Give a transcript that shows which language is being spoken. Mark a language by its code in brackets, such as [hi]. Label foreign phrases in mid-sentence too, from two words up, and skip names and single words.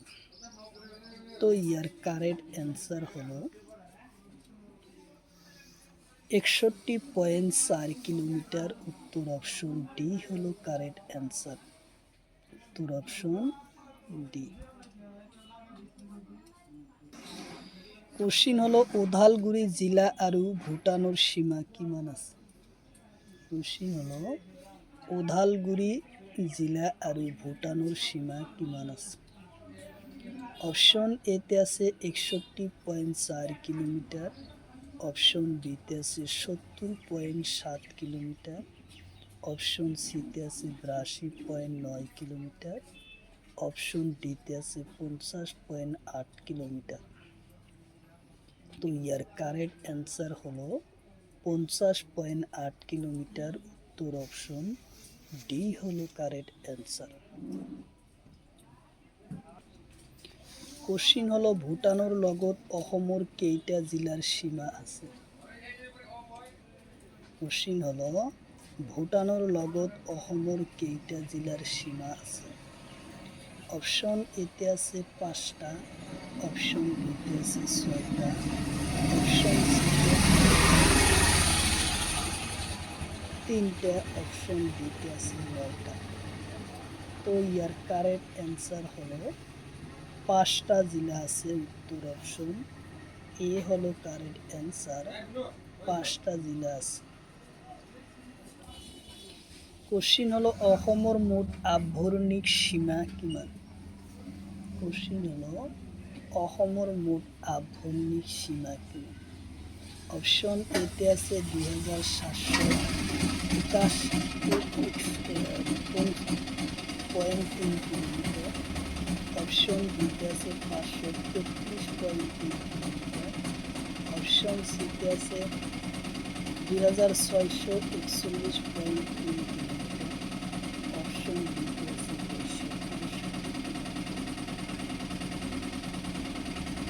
[as] তো ইয়ার [en] correct answer [as] হলো 61.4 কিলোমিটার, উত্তর [en] option D [as] হলো [en] correct answer, [as] উত্তর [en] option D. [as] কোশ্চিন হলো ওদালগুৰি জিলা আৰু ভূটানৰ সীমা কিমান আছে? কোশ্চিন হলো ওদালগুৰি জিলা আৰু ভূটানৰ সীমা কিমান আছে? অপশন এতে আছে 61.4 কিলোমিটার, অপশন বিতে আছে 70.7 কিলোমিটার, অপশন সিতে আছে 82.9 কিলোমিটার, অপশন ডিতে আছে 50.8 কিলোমিটার। তো ইয়ার [en] correct answer [as] হলো 50.8 কিলোমিটার। উত্তর [en] option D [as] হলো [en] correct answer. [as] কোশ্চিন হলো ভূটানৰ লগত অসমৰ কেইটা জিলাৰ সীমা আছে? কোশ্চিন হলো ভূটানৰ লগত অসমৰ কেইটা জিলাৰ সীমা আছে? অপশন এতে আছে 5টা, অপশন বিতে আছে 6টা, অপশন সিতে 3টা, অপশন ডিতে আছে 9টা। তো ইয়ার [en] correct answer [as] হলো 5টা জেলা আছে। উত্তর [en] option A [as] হলো [en] correct answer, [as] 5টা জেলা আছে। কোশ্চিন হলো অসমৰ মুঠ আভ্যন্তৰীণ সীমা কিমান? কোশ্চিন হলো অসমৰ মুঠ আভ্যন্তৰীণ সীমা কিমান? অপশন এতে আছে 2781.3 কিলোমিটার, অপশন বিতে আছে 533.3 কিলোমিটার, অপশন সিতে আছে 2641.3 কিলোমিটার, অপশন ডিতে আছে 265।